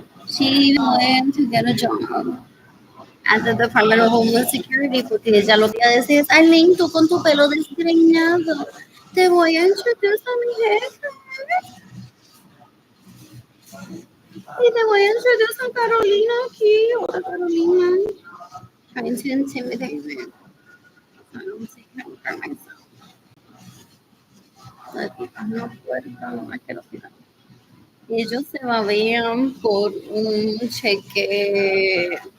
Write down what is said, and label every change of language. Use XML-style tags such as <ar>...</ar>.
<es>She even went to get a job at the Department of Homeland Security porque ella lo que iba a decir es, Aileen, tú con tu pelo desgreñado, te voy a introducir a mi jefe y te voy a introducir a Carolina aquí. Hola, Carolina.</es> <en>Trying to intimidate me. So I don't take it for myself.</en> <es>No puedo, no me quiero tirar. Ellos se babean por un cheque.</es>